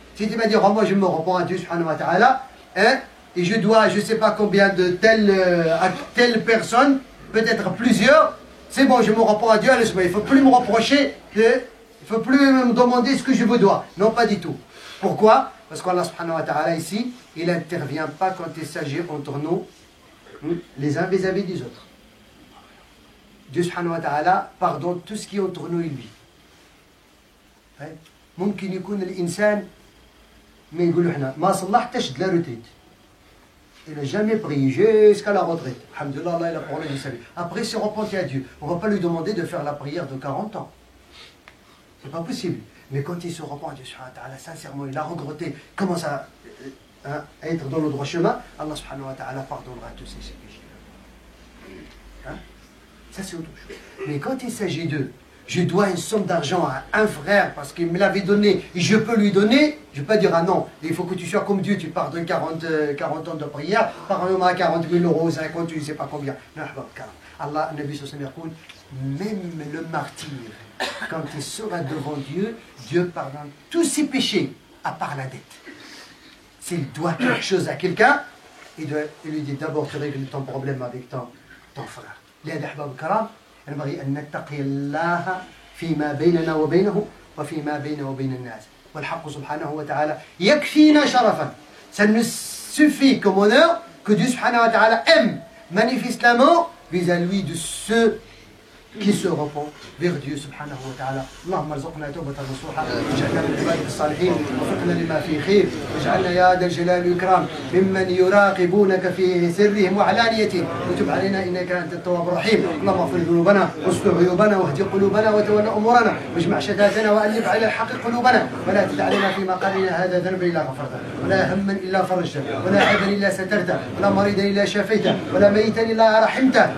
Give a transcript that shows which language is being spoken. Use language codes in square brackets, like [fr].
[fr] Si tu vas dire, oh, moi je me repens à Dieu, subhanahu wa ta'ala, hein, et je dois, je ne sais pas combien de telle personne, peut-être plusieurs, c'est bon, je me repens à Dieu, allez, il ne faut plus me reprocher, il ne faut plus me demander ce que je vous dois. Non, pas du tout. Pourquoi? Parce qu'Allah subhanahu wa ta'ala ici, il n'intervient pas quand il s'agit entre nous, les uns vis-à-vis des autres. Dieu subhanahu wa ta'ala pardonne tout ce qui est entre nous et lui. [ar] ممكن يكون الإنسان ما يقولوا احنا ما صلحتش [fr] de la retraite. Il n'a jamais prié jusqu'à la retraite. Alhamdulillah, Allah il a parlé du salut. Après, il s'est repenti à Dieu. On ne va pas lui demander de faire la prière de 40 ans. C'est pas possible. Mais quand il se repent à Dieu subhanahu wa ta'ala, sincèrement, il a regretté, commence à être dans le droit chemin, Allah subhanahu wa ta'ala pardonnera tous ses péchés. Hein? Ça c'est autre chose. Mais quand il s'agit de je dois une somme d'argent à un frère parce qu'il me l'avait donné et je peux lui donner, je ne vais pas dire ah non, il faut que tu sois comme Dieu, tu pardonnes 40 ans de prière, pardonne-moi 40 000 euros, 50, tu ne sais pas combien. Non, Allah, Nabi sallallahu alayhi wa sallam, même le martyr, quand il sera devant Dieu, Dieu pardonne tous ses péchés à part la dette. S'il doit quelque chose à quelqu'un, il lui dit d'abord tu règles ton problème avec ton frère. [ar] لهذا أحباب الكرام ينبغي أن نتقي الله فيما بيننا وبينه وفيما بينه وبين الناس والحق سبحانه وتعالى يكفينا شرفا. [fr] Ça nous suffit comme honneur que Dieu subhanahu wa ta'ala aime manifestement vis-à-vis de ceux qui se repent vers Dieu subhanahu wa ta'ala. [ar] اللهم ارزقنا توبة نصوحا واجعلنا من عبادك الصالحين ووفقنا لما فيه خير واجعلنا يا ذا الجلال والإكرام ممن يراقبونك في سرهم وعلانيتهم، وتب علينا إنك أنت التواب الرحيم. اللهم اغفر ذنوبنا واستر عيوبنا واهد قلوبنا وتولى أمورنا واجمع شتاتنا وألف على الحق قلوبنا، ولا تدع لنا في مقالنا هذا ذنب إلا غفرته، ولا هما إلا فرجته، ولا عيبا إلا سترته، ولا مريضا إلا شفيته، ولا ميتا إلا رحمته.